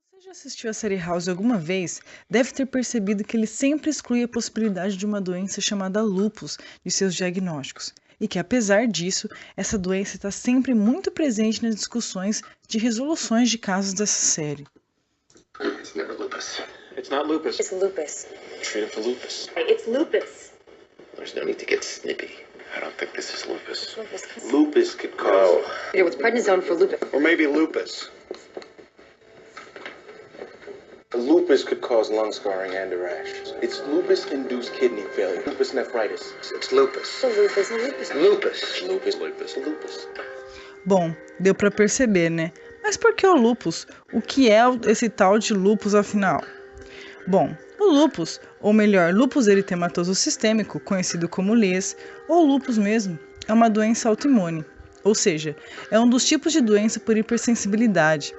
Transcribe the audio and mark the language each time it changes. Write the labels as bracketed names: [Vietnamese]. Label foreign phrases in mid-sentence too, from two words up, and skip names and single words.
[Portuguese] já assistiu a série House alguma vez, deve ter percebido que ele sempre exclui a possibilidade de uma doença chamada lúpus de seus diagnósticos, e que, apesar disso, essa doença está sempre muito presente nas discussões de resoluções de casos dessa série. [English] It's never lupus. It's not lupus. It's lupus. Treat it for lupus. It's lupus. There's no need to get snippy. I don't think this is lupus. Lupus. Lupus could cause, It was prednisone for lupus. or maybe lupus. Lupus could cause lung scarring and a rash. It's lupus-induced kidney failure. Lupus nephritis. It's lupus. Lupus. Lupus. Lupus. Lupus. Lupus. Lupus. [Portuguese] Bom, deu para perceber, né? Mas por que o lúpus? O que é esse tal de lúpus afinal? Bom, o lúpus, ou melhor, lúpus eritematoso sistêmico, conhecido como LES, ou lúpus mesmo, é uma doença autoimune. Ou seja, é um dos tipos de doença por hipersensibilidade.